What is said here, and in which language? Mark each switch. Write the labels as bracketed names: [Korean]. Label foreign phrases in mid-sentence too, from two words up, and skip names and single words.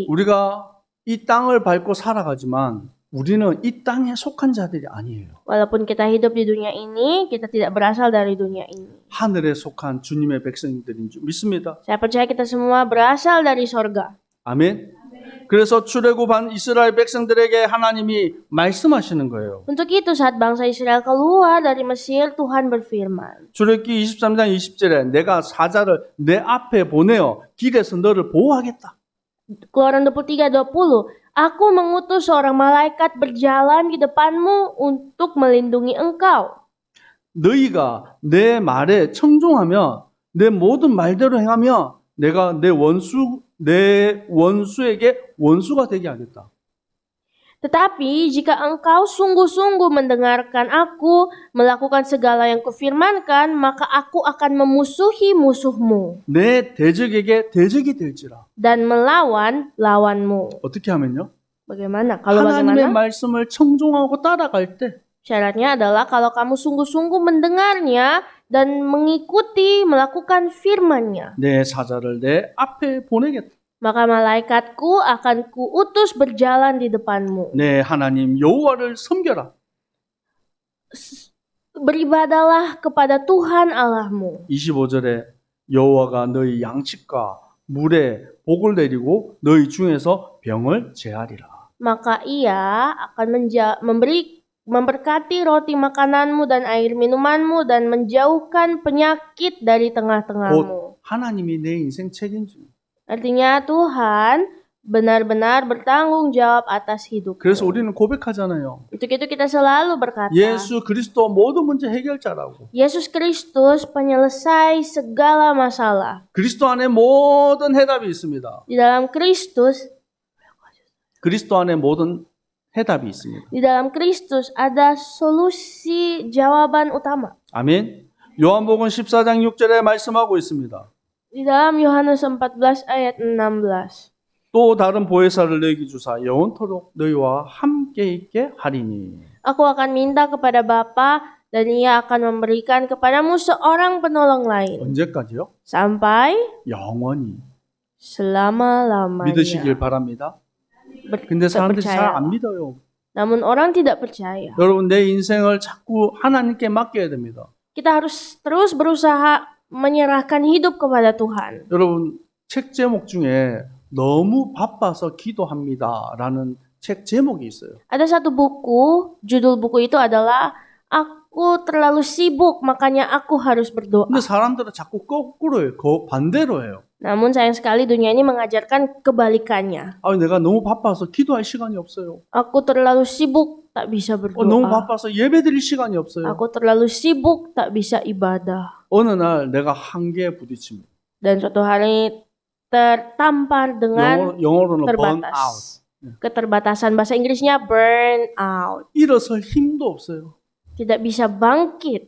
[Korean] 우리가 이 땅을 밟고 살아가지만 우리는 이 땅에 속한 자들이 아니에요. [Indonesian] Walaupun kita hidup di dunia ini, kita tidak berasal dari dunia ini. [Korean] 하늘에 속한 주님의 백성들인 줄 믿습니다. [Indonesian] Saya percaya kita semua berasal dari sorga. [Korean] 아멘. 그래서 출애굽한 이스라엘 백성들에게 하나님이 말씀하시는 거예요. [Indonesian] Untuk itu saat bangsa Israel keluar dari Mesir, Tuhan berfirman. [Korean] 출애굽기 23장 20절에 내가 사자를 내 앞에 보내어 길에서 너를 보호하겠다. [Indonesian] Keluaran 23:20, Aku mengutus seorang malaikat berjalan di depanmu untuk melindungi engkau. [Korean] 너희가 내 말에 청종하며 내 모든 말대로 행하며 내가 내 원수에게 원수가 되게 하겠다. [Indonesian] Tetapi jika engkau sungguh-sungguh mendengarkan aku, melakukan segala yang kufirmankan, maka aku akan memusuhi musuhmu [Korean] 내 대적에게 대적이 될지라. [Indonesian] dan melawan lawanmu. [Korean] 어떻게 하면요? [Indonesian] Bagaimana? Kalau [Korean] 하나님의 [Indonesian] bagaimana? [Korean] 말씀을 청종하고 따라갈 때 [Indonesian] Syaratnya adalah kalau kamu sungguh-sungguh mendengarnya dan mengikuti, melakukan firman-Nya. [Korean] 내 사자를 내 앞에 보내겠다. [Indonesian] Maka malaikatku akan kuutus berjalan di depanmu. [Korean] 내 하나님 여호와를 섬겨라. [Indonesian] Beribadalah kepada Tuhan Allahmu. [Korean] 25절에 여호와가 너희 양측과 물에 복을 내리고 너희 중에서 병을 제하리라. [Indonesian] Maka ia akan memberkati roti makananmu dan air minumanmu dan menjauhkan penyakit dari tengah-tengahmu. [Korean] 곧 하나님이 내 인생 책임져. [Indonesian] Artinya Tuhan benar-benar bertanggung jawab atas hidupmu. [Korean] 그래서 우리는 고백하잖아요. [Indonesian] Untuk itu kita selalu berkata, [Korean] 예수 그리스도 모든 문제 해결자라고. [Indonesian] Yesus Kristus penyelesai segala masalah. [Korean] 그리스도 안에 모든 해답이 있습니다. [Indonesian] Di dalam Kristus, [Korean] 그리스도 안에 모든 해답이 있습니다. [Indonesian] di dalam Kristus ada solusi jawaban utama. [Korean] 아멘. 요한복음 14장 6절에 말씀하고 있습니다. [Indonesian] Di dalam Yohanes 14 ayat 16. [Korean] 또 다른 보혜사를 너희에게 주사 영원토록 너희와 함께 있게 하리니. [Indonesian] Aku akan minta kepada Bapa dan ia akan memberikan kepadamu seorang penolong lain. [Korean] 언제까지요? [Indonesian] Sampai [Korean] 영원히. [Indonesian] selama-lamanya. [Korean] 믿으시길 바랍니다. 근데 사람들이 잘 안 믿어요. [Indonesian] Namun orang tidak percaya. [Korean] 여러분 내 인생을 자꾸 하나님께 맡겨야 됩니다. [Indonesian] Kita harus terus berusaha menyerahkan hidup kepada Tuhan. [Korean] 여러분 책 제목 중에 너무 바빠서 기도합니다라는 책 제목이 있어요. [Indonesian] Ada satu buku, judul buku itu adalah Aku terlalu sibuk, makanya aku harus berdoa. [Korean] 근데 사람들은 자꾸 거꾸로 해요. 반대로 해요. [Indonesian] Namun sayang sekali dunia ini mengajarkan kebalikannya. [Korean] 아, 내가 너무 바빠서 기도할 시간이 없어요. [Indonesian] Aku terlalu sibuk, tak bisa [Korean] 너무 [Indonesian] berdoa. [Korean] 바빠서 예배드릴 시간이 없어요. [Indonesian] Aku terlalu sibuk, tak bisa ibadah. [Korean] 어느 날 내가 한계에 부딪힙니다. [Indonesian] Dan suatu hari tertampar dengan [Korean] 영어로는 [English] burn out. [Indonesian] terbatas. Keterbatasan, bahasa Inggrisnya [English] burn out. [Korean] 일어설 힘도 없어요. [Indonesian] Tidak bisa bangkit.